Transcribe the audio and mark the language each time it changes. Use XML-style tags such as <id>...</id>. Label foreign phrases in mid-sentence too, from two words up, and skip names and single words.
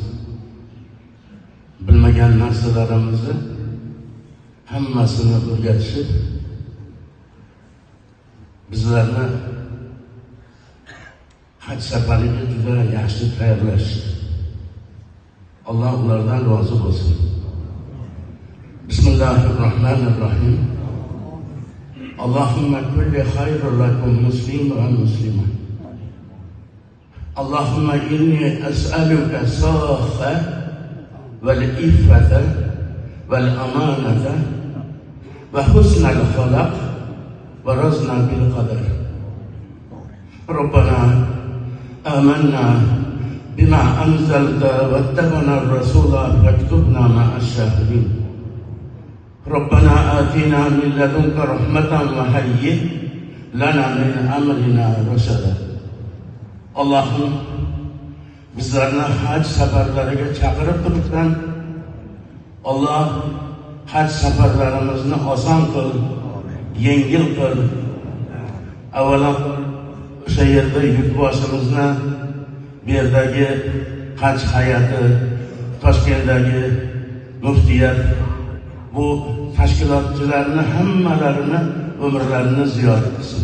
<uz>Bilmagan narsalarimizni hammasini o'rgatishib, bizlarni haj safariga juda yaxshi tayyorlashdi. Alloh ulardan rozi bo'lsin. Bismillahirrohmanirrohim.</uz> <ar>اللهم كل خير لكم مسلم ومسلمة. اللهم إني أسألك الصفا والعفة والأمانة وحسن الخلق ورضنا بالقدر. ربنا آمنا بما أنزلت واتبعنا الرسول فاكتبنا مع الشاهدين. ربنا آتنا من لدنك رحمة وهيئ لنا من أمرنا رشدا.</ar> <uz>Allohim bizlarni haj safarlariga chaqirib turibsan. Alloh haj safarlarimizni oson qil, yengil qil. Avvalo o'sha yerda yurtboshimizni bu yerdagi haj hayati, Toshkentdagi muftiyat, bu tashkilotchilarni hammalarini umrlarini ziyorat qilsin.</uz>